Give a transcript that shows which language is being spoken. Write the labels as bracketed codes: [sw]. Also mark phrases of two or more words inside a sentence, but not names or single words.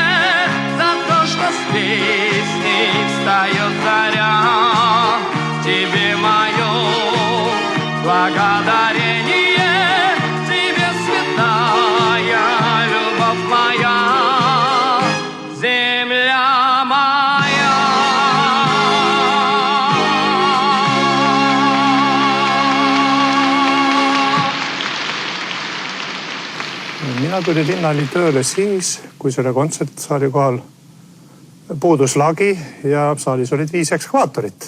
[ru] за то, что с песней встает заря. Тебе мое благодарение, тебе святая любовь моя, земля моя. [et] Mina tuli linnali tööle siis, kui selle kontsertsaali kohal puudus lagi ja saalis olid 5 ekskavaatorit.